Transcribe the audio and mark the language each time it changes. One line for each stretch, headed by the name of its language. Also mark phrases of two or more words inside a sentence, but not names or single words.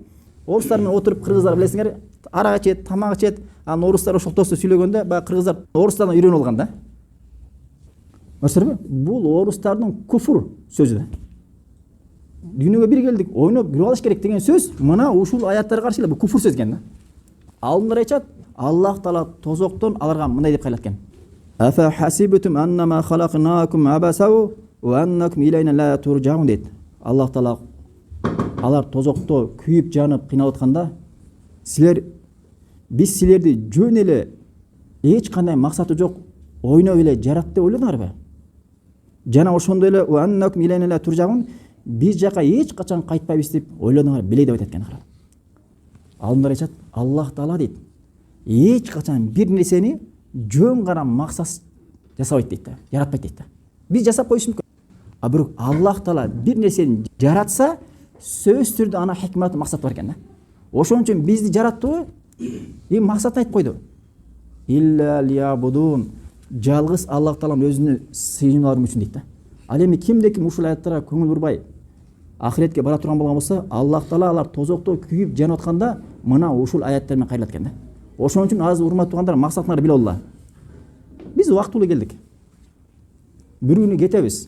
Kyrgyz: Орустар менен отуруп, кыргыздар билесиңер, арак ичет, тамак ичет, анан орустар ошол тоосу сүйлөгөндө, баягы кыргыздар орустардан үйрөнүп алган да. Көрсөрбү? Бул орустардын куфур сөзү да. Дүйнөгө бир келдик, ойноп күлүп алыш керек деген сөз мына ушул аяттарга каршы эле бул куфур сөз экен да. Алымдар айтат, Аллах Таала тозоктон аларга мындай деп кайлаткан.
Arabic: أفحسبتم أنما خلقناكم عبثا وأنكم إلينا لا ترجعون дейт.
Kyrgyz: Аллах Таала алар тозокто күйүп жанып кыйналып атканда, биз силерди жөн эле эч кандай максаты жок ойноп эле жаратты деп ойлодуңарбы? Жана ошондой эле
Arabic: وأنكم إلينا لا ترجعون,
Kyrgyz: биз жака эч качан кайтпайбыз деп ойлодуңар биле деп айтат экен. Алымдар айтат, Аллах Таала дейт, эч качан бир нерсени жөн гана максат жасабайт дейт да, жаратпайт дейт да. Биз жасап коюшубуз мүмкүн. А бирок Аллах Таала бир нерсени жаратса, сөзсүз түрдө ана хикматы, максаты бар экен да. Ошон үчүн бизди жараттыбы, эми максатын айтып койду.
Arabic: إلا ليعبدون,
Kyrgyz: жалгыз Аллах Тааланын өзүнө сыйынууларым үчүн дейт да. Ал эми кимде ким ушул аяттарга көңүл бурбай ахиретке бара турган болгон болсо, Аллах Таала алар тозокто күйүп жанып атканда мына ушул аяттар менен кайрылат экен да. Ошон үчүн азыр урматтуу туугандар, максатыңарды биле алла. Биз убактылуу келдик. Бир күнү кетебиз.